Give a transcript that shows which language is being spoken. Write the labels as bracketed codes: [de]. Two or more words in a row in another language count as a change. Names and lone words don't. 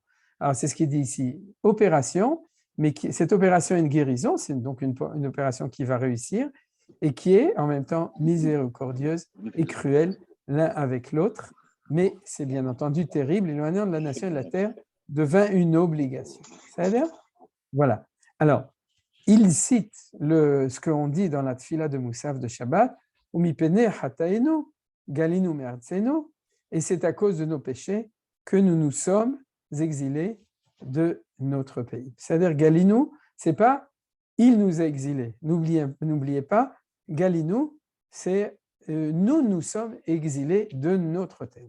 [fr] Alors, c'est ce qu'il dit ici, opération, mais cette opération est une guérison, c'est donc une opération qui va réussir et qui est en même temps miséricordieuse et cruelle l'un avec l'autre, mais c'est bien entendu terrible, l'éloignement de la nation et de la terre devint une obligation. C'est-à-dire, voilà. Alors, il cite ce qu'on dit dans la tfila de Moussaf de Shabbat, « [he] ומפני חטאינו, גלינו מארצנו [fr] » et c'est à cause de nos péchés que nous nous sommes exilés de notre pays. C'est-à-dire, Galinu, ce n'est pas « il nous a exilés ». N'oubliez pas, Galinu, c'est nous sommes exilés de notre terre.